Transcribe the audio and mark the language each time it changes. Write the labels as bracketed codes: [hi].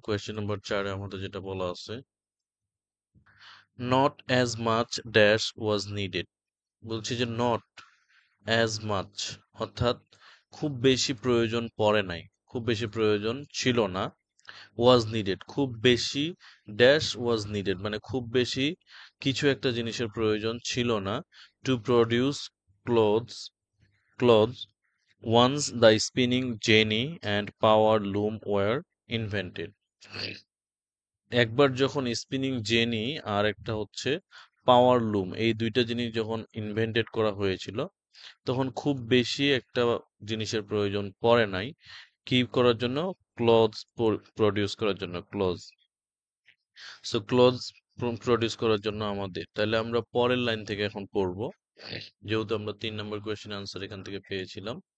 [bn] Question number 4 এ আমাদের যেটা বলা আছে, [en] Not as much dash was needed. [bn] বলছি যে নট অ্যাজ মাচ, অর্থাৎ খুব বেশি প্রয়োজন পড়ে নাই, খুব বেশি প্রয়োজন ছিল না। ওয়াজ নিডেড, খুব বেশি ড্যাশ ওয়াজ নিডেড, মানে খুব বেশি কিছু একটা জিনিসের প্রয়োজন ছিল না। [en] To produce clothes clothes once the spinning jenny and power loom were invented। [bn] একবার যখন স্পিনিং জেনি আর একটা হচ্ছে পাওয়ার লুম, এই দুইটা জিনিস যখন ইনভেন্টেড করা হয়েছিল, তখন খুব বেশি একটা জিনিসের প্রয়োজন পড়ে নাই কি করার জন্য? ক্লথস প্রডিউস করার জন্য, ক্লথস। সো ক্লথস প্রডিউস করার জন্য আমাদের, তাহলে আমরা পরের লাইন থেকে এখন পড়বো, যেহেতু আমরা 3 নম্বর কোয়েশ্চেন আনসার এখান থেকে পেয়েছিলাম।